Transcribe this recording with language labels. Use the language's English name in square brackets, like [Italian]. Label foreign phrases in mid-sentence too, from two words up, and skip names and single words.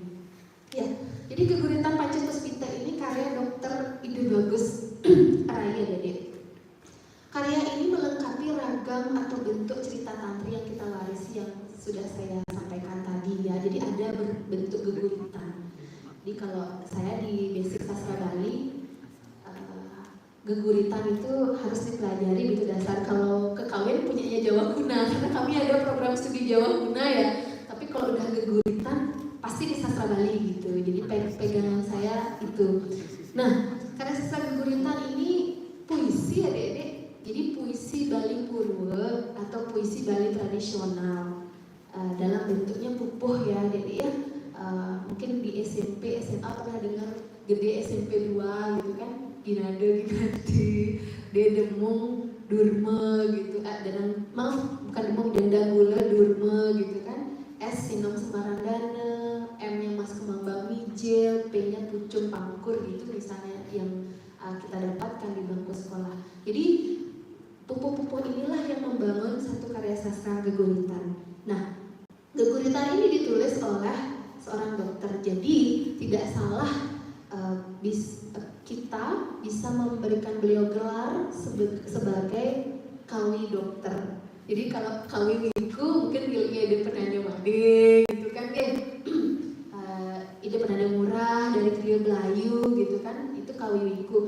[Indonesian] Ya, jadi Geguritan Pancepuspita ini karya Dr. Ide Bagus Rai ya. Karya ini melengkapi ragam atau bentuk cerita tantri yang kita warisi yang sudah saya sampaikan tadi ya. Jadi ada bentuk geguritan. Jadi kalau saya di basic sastra Bali, geguritan itu harus dipelajari gitu dasar. Kalau kekawin punyanya Jawa Kuna, karena kami ada program studi Jawa Kuna ya. Tapi kalau udah geguritan pasti di sastra Bali gitu. Jadi pegangan saya itu. Nah, karya sastra geguritan ini puisi adik-adik. Jadi puisi Bali Purwa atau puisi Bali tradisional, dalam bentuknya pupuh ya adik-adik ya. Mungkin di SMP, SMA pernah dengar gede SMP 2 gitu kan. Ginada Ginati, Dedemung, Durma gitu, bukan Demung, Denda Gula, Durma gitu kan, S Sinom Semarandana, M nya Mas Kemambang Mijil, P nya Pucung Pangkur gitu misalnya yang kita dapatkan di bangku sekolah. Jadi pupu-pupu inilah yang membangun satu karya sastra geguritan. Nah, geguritan ini ditulis oleh seorang dokter, jadi tidak salah kita bisa memberikan beliau gelar sebagai kawi dokter. Jadi kalau kawi wiku mungkin Ide Penanda Made gitu kan Ide Penanda Murah dari Trio Belayu gitu kan, itu kawi wiku.